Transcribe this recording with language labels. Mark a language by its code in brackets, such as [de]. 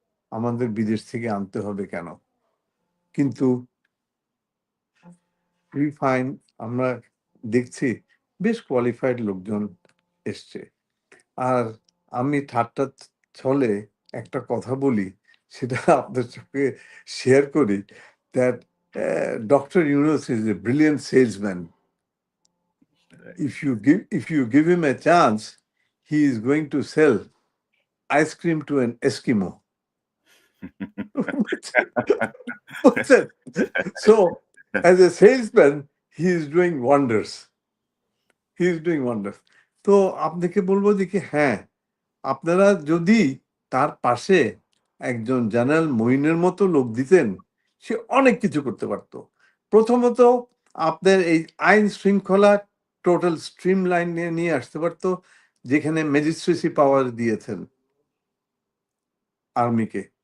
[bn] আমাদের বিদেশ থেকে আনতে হবে কেন? কিন্তু [en] we find, [bn] আমরা দেখছি বেশ কোয়ালিফাইড লোকজন এসছে। আর আমি ঠাট্টার ছলে একটা কথা বলি, সেটা আপনার সঙ্গে শেয়ার করি, [en] that Dr. Yunus is a brilliant salesman. If you give him a chance, he is going to sell ice cream to an Eskimo. [bn] বুঝছেন? [en] So, as a salesman, he is doing wonders. He is doing wonders. [bn] তো আপনাকে বলবো যে কি হ্যাঁ, আপনারা যদি তার পাশে একজন জেনারেল মঈনের মতো লোক দিতেন, সে অনেক কিছু করতে পারত। প্রথমত, আপনার এই আইন শৃঙ্খলা টোটাল স্ট্রিমলাইন নিয়ে আসতে পারত, যেখানে ম্যাজিস্ট্রেসি পাওয়ার দিয়েছেন আর্মিকে।